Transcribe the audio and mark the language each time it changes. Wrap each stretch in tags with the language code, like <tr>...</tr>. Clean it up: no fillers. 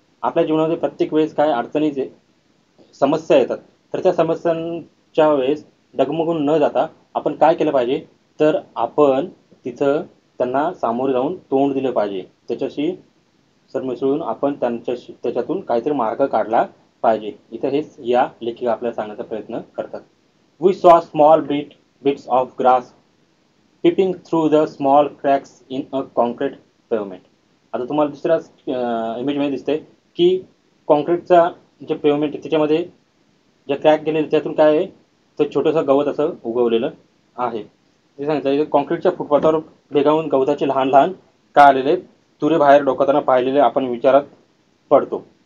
<mr>आपल्या जीवनामध्ये प्रत्येक वेळेस काय अडचणीचे समस्या येतात, तर त्या समस्यांच्या वेळेस डगमगून न जाता आपण काय केलं पाहिजे, तर आपण तिथं त्यांना सामोरे जाऊन तोंड दिलं पाहिजे. त्याच्याशी सरमिसळून आपण त्याच्यातून काहीतरी मार्ग काढला पाहिजे. इथं हेच या लेखिका आपल्याला सांगण्याचा प्रयत्न करतात.</mr> <en>We saw small bits of grass peeping through the small cracks in a concrete pavement.</en> <mr>आता तुम्हाला दुसऱ्याच इमेजमध्ये दिसतंय की कॉन्क्रीटचा जे पेवमेंट आहे त्याच्यामध्ये जे क्रॅक गेलेले त्यातून काय आहे, तर छोटंसं गवत असं उगवलेलं आहे. ते सांगितलं कॉन्क्रीटच्या फुटपाथावर भेगावून गवताचे लहान लहान का आलेले तुरे बाहेर डोकावताना पाहिलेले आपण विचारात पडतो.</mr>